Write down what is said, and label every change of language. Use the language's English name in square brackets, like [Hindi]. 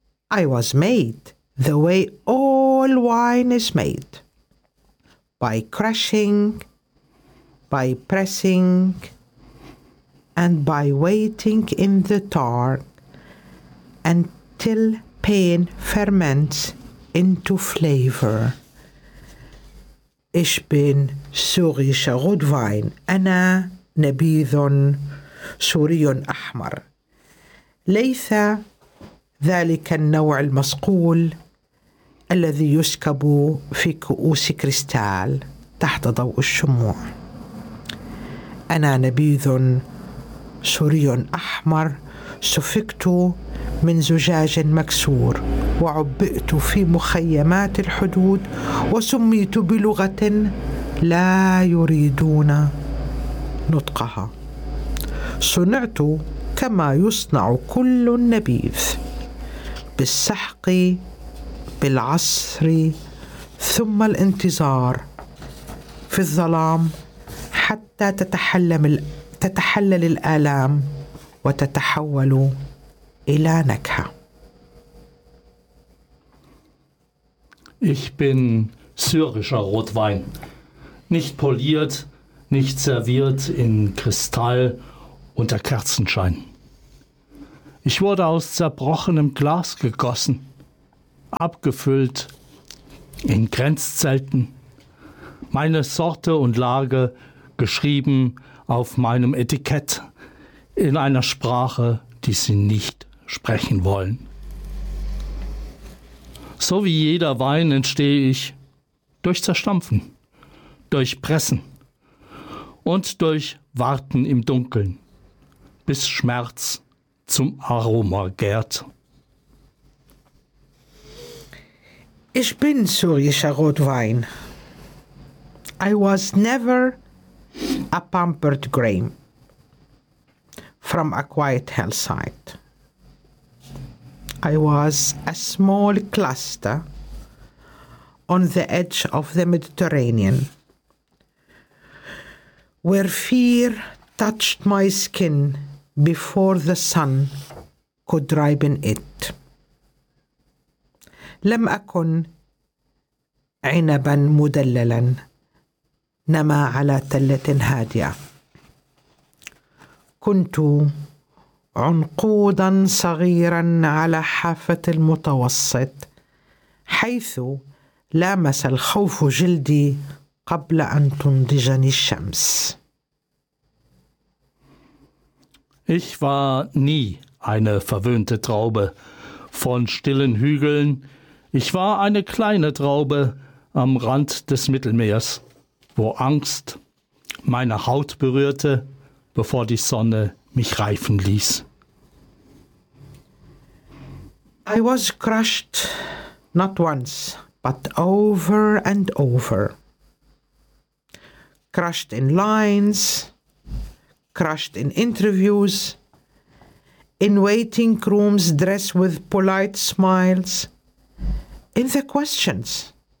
[English] I was made the way all wine is made, by crushing, by pressing, and by waiting in the dark until pain ferments into flavor. [German] Ich bin syrischer Rotwein, [Arabic] ana nabidhun suriyun ahmar, leitha ذلك النوع المصقول الذي يسكب في كؤوس كريستال تحت ضوء الشموع. أنا نبيذ سوري أحمر سفكت من زجاج مكسور وعبئت في مخيمات الحدود وسميت بلغة لا يريدون نطقها. صنعت كما يصنع كل نبيذ بالسحق بالعصر ثم الانتظار في الظلام حتى تتحلل الآلام وتتحول إلى نكهة. [German] Ich bin syrischer Rotwein, nicht poliert, nicht serviert in Kristall unter Kerzenschein. Ich wurde aus zerbrochenem Glas gegossen, abgefüllt in Grenzzelten, meine Sorte und Lage geschrieben auf meinem Etikett in einer Sprache, die sie nicht sprechen wollen. So wie jeder Wein entstehe ich durch Zerstampfen, durch Pressen und durch Warten im Dunkeln, bis Schmerz zum Aroma gärt. Ich bin syrischer Rotwein. [English] I was never a pampered grape from a quiet hillside. I was a small cluster on the edge of the Mediterranean, where fear touched my skin before the sun could ripen it. [Arabic] لم أكن عنبا مدللا نما على تلة هادئة. كنت عنقودا صغيرا على حافة المتوسط حيث لامس الخوف جلدي قبل أن تنضجني الشمس. [German] Ich war nie eine verwöhnte Traube von stillen Hügeln. Ich war eine kleine Traube am Rand des Mittelmeers, wo Angst meine Haut berührte, bevor die Sonne mich reifen ließ. [English] I was crushed not once, but over and over. Crushed in lines, crushed in interviews, in waiting rooms dressed with polite smiles, in the questions.